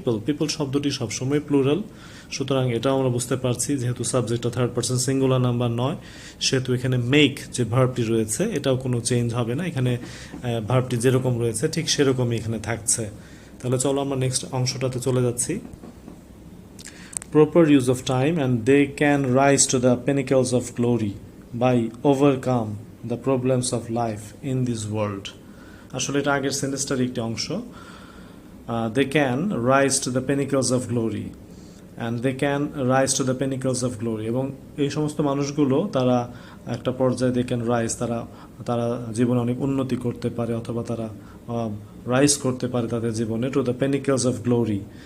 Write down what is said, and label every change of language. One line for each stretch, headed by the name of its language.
Bangla: People শব্দটি সবসময় plural, সুতরাং এটাও আমরা বুঝতে পারছি যেহেতু সাবজেক্টটা থার্ড পারসন সিঙ্গুলার নাম্বার নয়, সেহেতু এখানে মেক যে ভার্বটি রয়েছে এটাও কোনো চেঞ্জ হবে না, এখানে ভার্বটি যেরকম রয়েছে ঠিক সেরকমই এখানে থাকছে। তাহলে চলো আমরা নেক্সট অংশটাতে চলে যাচ্ছি।
English: Proper use of time and they can rise to the pinnacles of glory by overcome the problems of life in this world.
Bangla: আসলে এটা আগের সেন্টেন্সটার একটি অংশ।
English: They can rise to the pinnacles of glory and they can rise to the pinnacles of glory,
Bangla: এবং এই সমস্ত মানুষগুলো তারা একটা পর্যায়ে
English: they can rise,
Bangla: তারা জীবনে অনেক উন্নতি করতে পারে অথবা তারা রাইজ করতে পারে তাদের জীবনে
English: to the pinnacles of glory.